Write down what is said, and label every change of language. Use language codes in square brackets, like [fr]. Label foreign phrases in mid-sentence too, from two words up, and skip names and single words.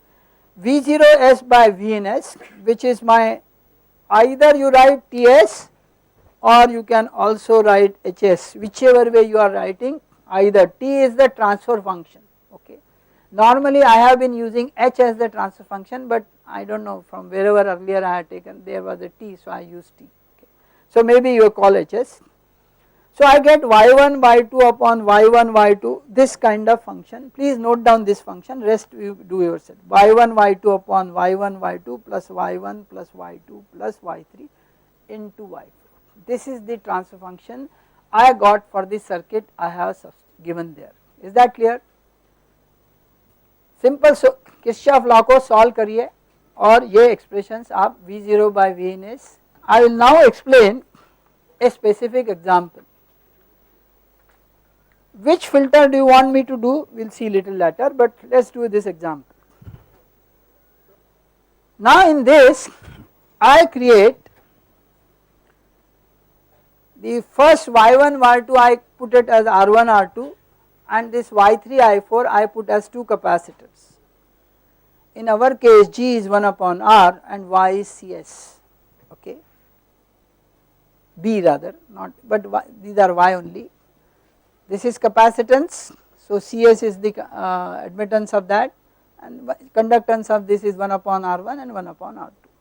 [en] V0s by Vns, which is my, either you write Ts or you can also write Hs, whichever way you are writing, either T is the transfer function, okay. Normally I have been using H as the transfer function, but I do not know from wherever earlier I had taken there was a T, so I used T, okay. So maybe you call Hs. So I get y1 y2 upon y1 y2, this kind of function. Please note down this function, rest you do yourself. Y1 y2 upon y1 y2 plus y1 plus y2 plus y3 into y4. This is the transfer function I got for this circuit I have given there. Is that clear? Simple. [hi] So Kirchhoff law को solve करिए और ये expressions आप [en] V0 by Vn is. I will now explain a specific example. Which filter do you want me to do? We will see little later, but let us do this example. Now in this I create the first y1 y2 I put it as R1 R2 and this y3 I4 I put as two capacitors. In our case G is 1 upon R and Y is Cs, okay, B rather, not, but y, these are Y only. This is capacitance, so Cs is the admittance of that and conductance of this is 1 upon R1 and 1 upon R2.